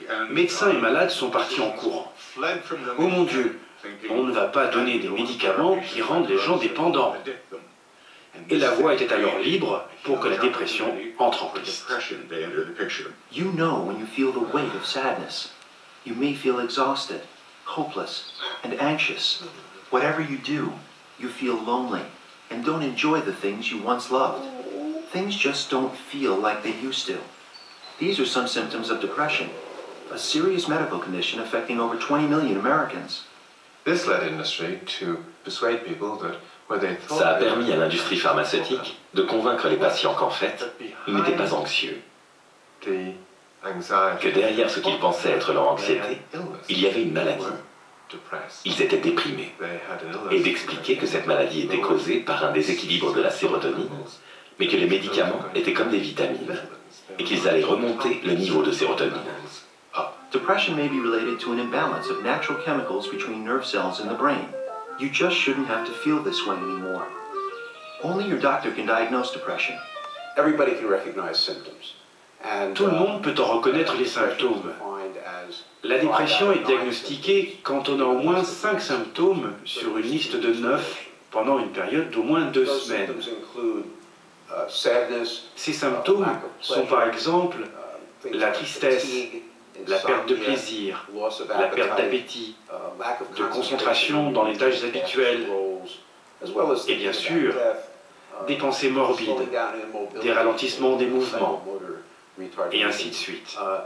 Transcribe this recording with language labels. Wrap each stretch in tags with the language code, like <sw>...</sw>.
<fr>Médecins et malades sont partis en courant. Oh mon Dieu, on ne va pas donner des médicaments qui rendent les gens dépendants. Et la voie était alors libre pour que la dépression entre en piste.</fr> <en>You know when you feel the weight of sadness. You may feel exhausted, hopeless, and anxious. Whatever you do, you feel lonely and don't enjoy the things you once loved. Things just don't feel like they used to. These are some symptoms of depression, a serious medical condition affecting over 20 million Americans. This led industry to persuade people that when they thought</en> <fr>Ça a permis à l'industrie pharmaceutique de convaincre les patients qu'en fait, ils n'étaient pas anxieux, que derrière ce qu'ils pensaient être leur anxiété, il y avait une maladie. Ils étaient déprimés, et d'expliquer que cette maladie était causée par un déséquilibre de la sérotonine, mais que les médicaments étaient comme des vitamines, et qu'ils allaient remonter le niveau de sérotonine.</fr> <en>Depression may be related to an imbalance of natural chemicals between nerve cells in the brain. You just shouldn't have to feel this way anymore. Only your doctor can diagnose depression. Everybody can recognize symptoms.</en> <fr>Tout le monde peut en reconnaître les symptômes. La dépression est diagnostiquée quand on a au moins 5 symptômes sur une liste de 9 pendant une période d'au moins 2 semaines. Ces symptômes sont par exemple la tristesse, la perte de plaisir, la perte d'appétit, de concentration dans les tâches habituelles, et bien sûr, des pensées morbides, des ralentissements des mouvements, et ainsi de suite.</fr>